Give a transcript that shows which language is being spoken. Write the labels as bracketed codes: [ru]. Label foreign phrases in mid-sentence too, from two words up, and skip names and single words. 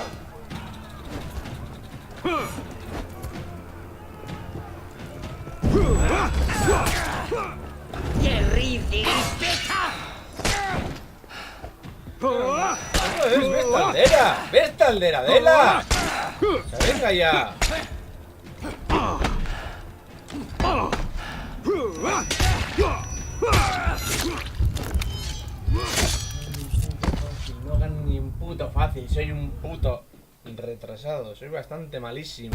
[eu] ¡Es bestaldera! ¡Bestaldera, Dela! [es] O sea, venga ya. No gano ni un puto fácil, soy un puto retrasado, soy bastante malísimo.